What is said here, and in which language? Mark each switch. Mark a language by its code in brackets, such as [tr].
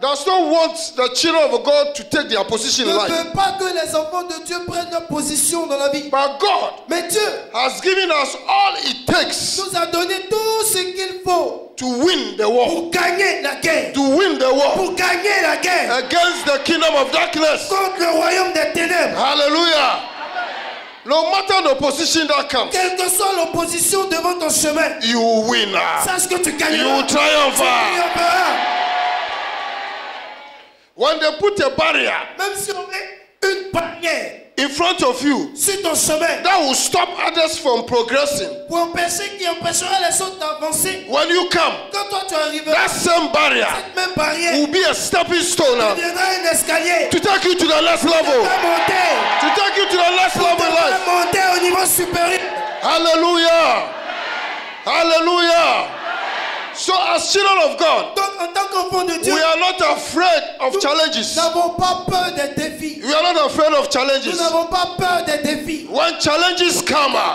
[en] does not want the children of God to take their position [fr] ne [en] in life. [fr] veut pas que les enfants de Dieu prennent leur position dans la vie. [en] But God [fr] Mais Dieu [en] has given us all it takes [fr] nous a donné tout ce qu'il faut [en] to win the war. [fr] pour gagner la guerre. [en] To win the war [fr] Pour gagner la guerre [en] against the kingdom of darkness. [fr] contre le royaume des ténèbres. [en] Hallelujah. No matter the opposition that comes, [fr] Quelle que soit l'opposition devant ton chemin, [en] you will win. [fr] sache que tu [en] You [fr] gagneras. [en] will triumph. [fr] Tu triompheras. [en] When they put a barrier [fr] Même si on met une barrière [en] in front of you [fr] sur ton chemin [en] that will stop others from progressing, [fr] pour empêcher, qui empêchera les autres d'avancer, [en] when you come, [fr] quand toi tu arriveras, [en] that same barrier [fr] cette même barrière [en] will be a stepping stone [fr] deviendra un escalier [en] to take you to the next level. [fr] pour monter, [en] To take you to the next level in life. [fr] monter au niveau supérieur. [en] Hallelujah. Hallelujah. So as children of God, [fr] Donc en tant qu'enfant de Dieu, [en] we are not afraid of [fr] nous [en] challenges. [fr] n'avons pas peur des défis. [en] We are not afraid of [fr] Nous [en] challenges. [fr] n'avons pas peur des défis. [en] When challenges come,